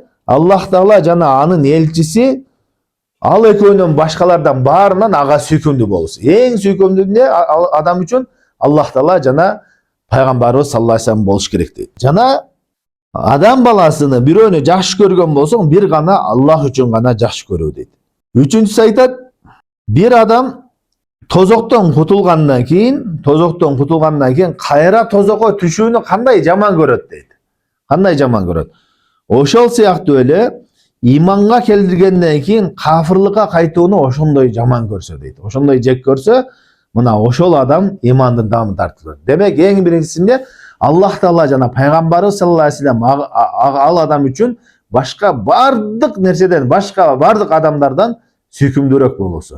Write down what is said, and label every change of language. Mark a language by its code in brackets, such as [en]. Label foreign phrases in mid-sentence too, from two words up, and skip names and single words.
[ky] Аллах Таала жана анын элчиси ал экөөнөн башкалардан баарынан ага сүйкүмдүү болсун. Эң сүйкүмдүү эмне адам үчүн? Аллах Таала жана пайгамбарыбыз [ar] صلى الله عليه وسلم [ky] болуш керек дейт. Жана адам баласыны бирөөнү жакшы көргөн болсоң, бир гана Аллах үчүн гана жакшы көрүү дейт. Үчүнчүсү айтат, бир адам тозоктон кутулгандан кийин кайра тозокко түшүүнү кандай жаман көрөт дейт. Кандай жаман көрөт. Ошол сыяктуу эле иманга келдиргенден кийин кафырлыкка кайтууну ошондой жаман көрсө дейт. Ошондой жек көрсө, мына ошол адам имандын дамы тартылыр. Демек эң биринчисинде Аллах Таала жана пайгамбары [ar] صلى الله عليه وسلم [ky] ал адам үчүн башка бардык нерседен, башка бардык адамдардан сүйкүмдүүрөөк болосу.